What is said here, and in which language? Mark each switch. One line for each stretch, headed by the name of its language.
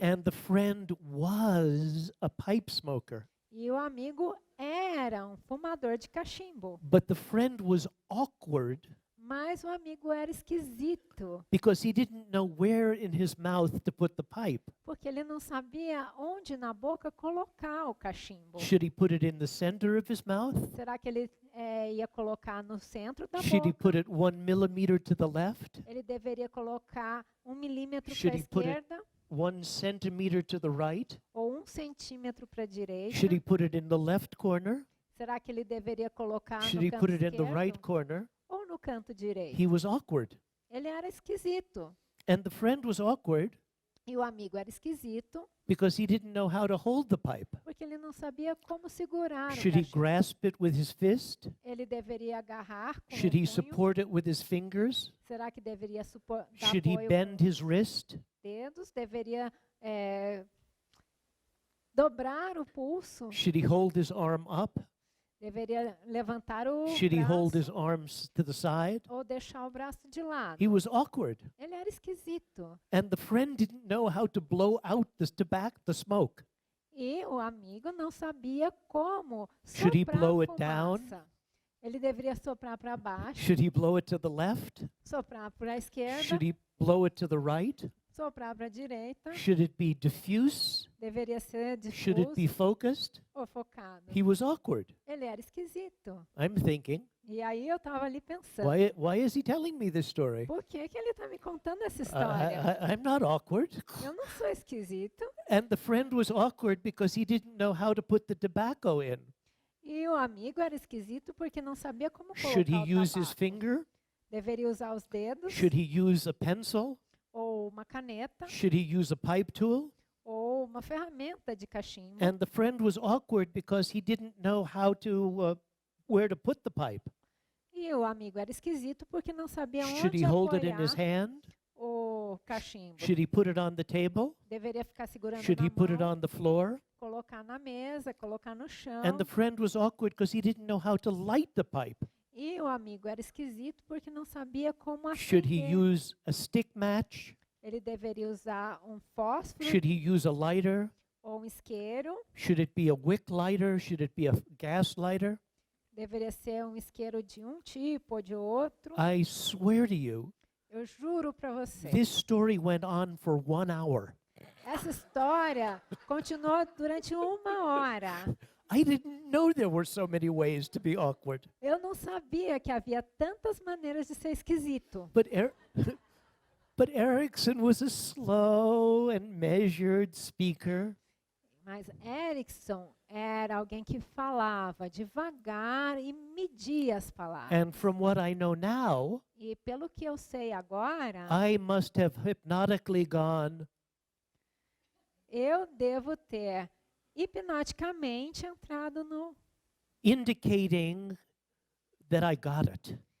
English: And the friend was a pipe smoker,
Portuguese: E o amigo era um fumador de cachimbo.
English: but the friend was awkward
Portuguese: Mas o amigo era esquisito,
English: because he didn't know where in his mouth to put the pipe.
Portuguese: porque ele não sabia onde na boca colocar o cachimbo.
English: Should he put it in the center of his mouth?
Portuguese: Será que ele ia colocar no centro da
English: Should he
Portuguese: boca?
English: put it 1 millimeter to the left?
Portuguese: Ele deveria colocar 1 milímetro para a
English: Should he put it-
Portuguese: esquerda
English: 1 centimeter to the right?
Portuguese: ou 1 centímetro para a direita?
English: Should he put it in the left corner?
Portuguese: Será que ele deveria colocar
English: Should
Portuguese: no
English: he
Portuguese: canto
English: put it in the
Portuguese: esquerdo
English: right corner?
Portuguese: ou no canto direito?
English: He was awkward.
Portuguese: Ele era esquisito.
English: And the friend was awkward
Portuguese: E o amigo era esquisito
English: because he didn't know how to hold the pipe.
Portuguese: porque ele não sabia como segurar o
English: Should he
Portuguese: cachimbo.
English: grasp it with his fist?
Portuguese: Ele deveria agarrar com
English: Should
Portuguese: o
English: he
Portuguese: punho?
English: support it with his fingers?
Portuguese: Será que deveria dar
English: Should he
Portuguese: apoio
English: bend
Portuguese: com
English: his wrist?
Portuguese: os dedos? Deveria dobrar o pulso?
English: Should he hold his arm up?
Portuguese: Deveria levantar o
English: Should he hold his
Portuguese: braço
English: arms to the side?
Portuguese: ou deixar o braço de lado?
English: He was awkward.
Portuguese: Ele era esquisito.
English: And the friend didn't know how to blow out the tobacco, the smoke.
Portuguese: E o amigo não sabia como
English: Should he
Portuguese: soprar
English: blow
Portuguese: a
English: it down?
Portuguese: fumaça. Ele deveria soprar para baixo,
English: Should he blow it to the left?
Portuguese: soprar para a esquerda,
English: Should he blow it to the right?
Portuguese: soprar para a direita.
English: Should it be diffuse?
Portuguese: Deveria ser
English: Should it be
Portuguese: difuso
English: focused?
Portuguese: ou focado.
English: He was awkward.
Portuguese: Ele era esquisito.
English: I'm thinking,
Portuguese: E aí eu estava ali pensando,
English: why is he telling me this story?
Portuguese: por que ele está me contando essa história?
English: I'm not awkward.
Portuguese: Eu não sou esquisito.
English: And the friend was awkward because he didn't know how to put the tobacco in.
Portuguese: E o amigo era esquisito porque não sabia como
English: Should
Portuguese: colocar
English: he
Portuguese: o
English: use his
Portuguese: tabaco.
English: finger?
Portuguese: Deveria usar os dedos
English: Should he use a pencil?
Portuguese: ou uma caneta
English: Should he use a pipe tool?
Portuguese: ou uma ferramenta de cachimbo.
English: And the friend was awkward because he didn't know how to where to put the pipe.
Portuguese: E o amigo era esquisito porque não sabia
English: Should
Portuguese: onde
English: he hold it in his
Portuguese: apoiar
English: hand?
Portuguese: o cachimbo.
English: Should he put it on the table?
Portuguese: Deveria ficar segurando
English: Should
Portuguese: na
English: he put it
Portuguese: mão,
English: on the floor?
Portuguese: colocar na mesa, colocar no chão.
English: And the friend was awkward because he didn't know how to light the pipe.
Portuguese: E o amigo era esquisito porque não sabia como
English: Should he
Portuguese: acender.
English: use a stick match?
Portuguese: Ele deveria usar um fósforo
English: Should he use a lighter?
Portuguese: ou um isqueiro.
English: Should it be a wick lighter? Should it be a gas lighter?
Portuguese: Deveria ser um isqueiro de um tipo ou de outro.
English: I swear to you,
Portuguese: Eu juro para você.
English: this story went on for 1 hour.
Portuguese: Essa história continuou durante 1 hora.
English: I didn't know there were so many ways to be awkward.
Portuguese: Eu não sabia que havia tantas maneiras de ser esquisito.
English: But Erickson was a slow and measured speaker.
Portuguese: Mas Erickson era alguém que falava devagar e media as palavras.
English: And from what I know now,
Portuguese: E pelo que eu sei agora,
English: I must have hypnotically gone,
Portuguese: eu devo ter hipnoticamente entrado no
English: indicating that I got it.